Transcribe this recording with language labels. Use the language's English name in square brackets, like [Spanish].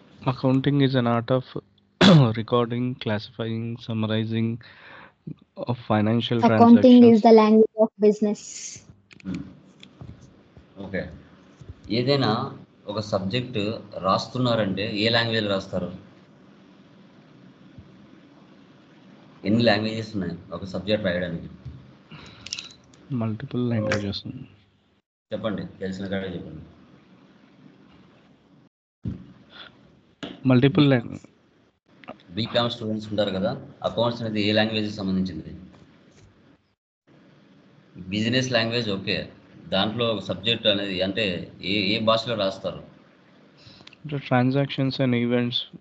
[English] Accounting is an art of recording, classifying, summarizing of financial Accounting transactions. is the language of business. [Telugu] Okay, ఏదైనా ఒక subject రాస్తున్నారంటే ఏ language రాస్తారు? ఎన్ని languages ఉన్నాయి ఒక subject రాయడానికి? [English] Multiple languages. [Telugu] చెప్పండి, తెలిసిన కాడే చెప్పండి. [English] Multiple languages. [Telugu] బీకామ్ స్టూడెంట్స్ ఉంటారు కదా, అకౌంట్స్ అనేది ఏ లాంగ్వేజ్కి సంబంధించింది? Business language. ఓకే, దాంట్లో ఒక సబ్జెక్ట్ అనేది అంటే ఏ ఏ భాషలో రాస్తారు? [English] The transactions and events.